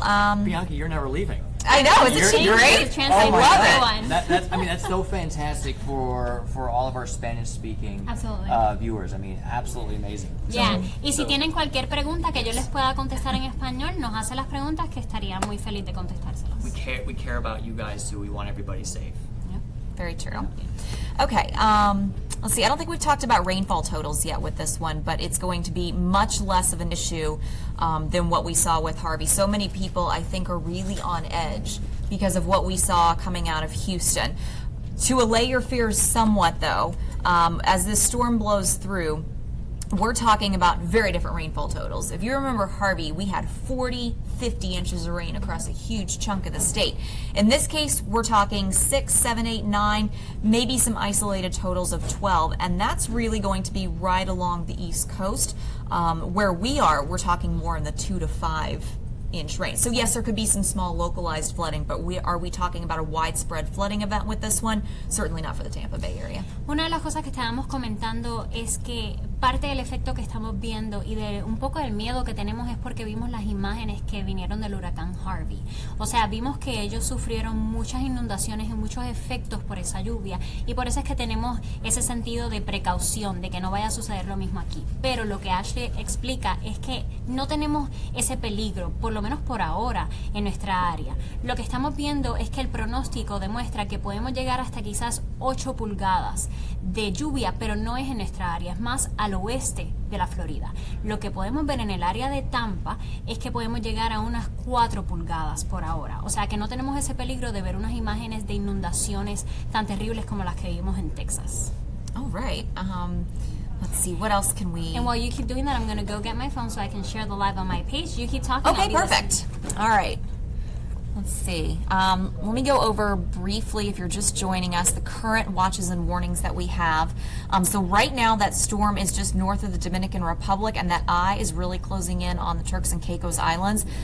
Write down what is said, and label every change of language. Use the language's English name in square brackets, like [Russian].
[English] Bianca, you're never leaving. I know, isn't she great? I love it. That's so fantastic for all of our Spanish-speaking viewers. I mean, absolutely amazing. Yeah. [Spanish] Y si tienen cualquier pregunta que yo les pueda contestar en español, nos hace las preguntas que estaría muy feliz de contestárselas. [English] We care about you guys too. We want everybody safe. Yep. Very true. Okay, let's see. I don't think we've talked about rainfall totals yet with this one, but it's going to be much less of an issue than what we saw with Harvey. So many people, I think, are really on edge because of what we saw coming out of Houston. To allay your fears somewhat, though, as this storm blows through, we're talking about very different rainfall totals. If you remember Harvey, we had 40, 50 inches of rain across a huge chunk of the state. In this case, we're talking 6, 7, 8, 9, maybe some isolated totals of 12, and that's really going to be right along the East Coast. Where we are, we're talking more in the 2 to 5 inch rain. So yes, there could be some small localized flooding, but are we talking about a widespread flooding event with this one? Certainly not for the Tampa Bay area. [Spanish] Una de las cosas que estábamos comentando es que parte del efecto que estamos viendo y de un poco del miedo que tenemos es porque vimos las imágenes que vinieron del huracán Harvey. O sea, vimos que ellos sufrieron muchas inundaciones y muchos efectos por esa lluvia, y por eso es que tenemos ese sentido de precaución de que no vaya a suceder lo mismo aquí. Pero lo que Ashley explica es que no tenemos ese peligro, por lo menos por ahora, en nuestra área. Lo que estamos viendo es que el pronóstico demuestra que podemos llegar hasta quizás 8 pulgadas de lluvia, pero no es en nuestra área, es más al oeste de la Florida. Lo que podemos ver en el área de Tampa es que podemos llegar a unas 4 pulgadas por ahora. O sea que no tenemos ese peligro de ver unas imágenes de inundaciones tan terribles como las que vimos en Texas. [English] All right. Let's see, what else can we... And while you keep doing that, I'm going to go get my phone so I can share the live on my page. You keep talking. Okay, perfect. All right. Let's see. Let me go over briefly, if you're just joining us, the current watches and warnings that we have. So right now, that storm is just north of the Dominican Republic, and that eye is really closing in on the Turks and Caicos Islands.